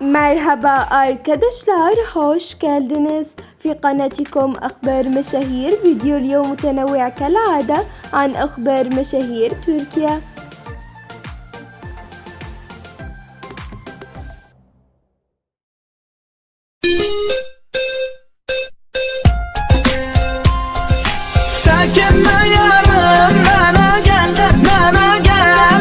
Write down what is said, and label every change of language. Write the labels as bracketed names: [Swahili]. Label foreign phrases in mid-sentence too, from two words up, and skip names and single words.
[Turkish] Merhaba arkadaşlar, hoş geldiniz [Arabic] في قناتكم أخبار مشاهير. فيديو اليوم متنوع كالعادة عن أخبار مشاهير تركيا. [Turkish] Sakinle yarım bana gel, bana gel.